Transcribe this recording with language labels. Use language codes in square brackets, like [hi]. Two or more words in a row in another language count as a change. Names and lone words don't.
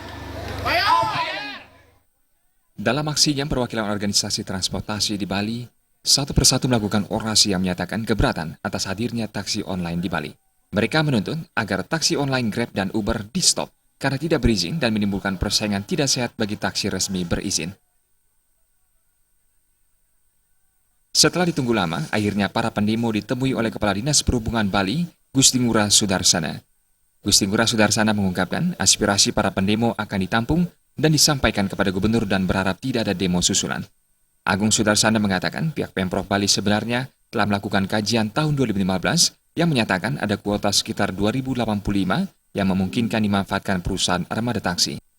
[id] Dalam aksinya, perwakilan organisasi transportasi di Bali satu persatu melakukan orasi yang menyatakan keberatan atas hadirnya taksi online di Bali. Mereka menuntut agar taksi online Grab dan Uber di-stop karena tidak berizin dan menimbulkan persaingan tidak sehat bagi taksi resmi berizin. Setelah ditunggu lama, akhirnya para pendemo ditemui oleh Kepala Dinas Perhubungan Bali, Gusti Ngurah Sudarsana. Gusti Ngurah Sudarsana mengungkapkan aspirasi para pendemo akan ditampung dan disampaikan kepada gubernur dan berharap tidak ada demo susulan. Agung Sudarsana mengatakan pihak Pemprov Bali sebenarnya telah melakukan kajian tahun 2015 yang menyatakan ada kuota sekitar 2085 yang memungkinkan dimanfaatkan perusahaan armada taksi.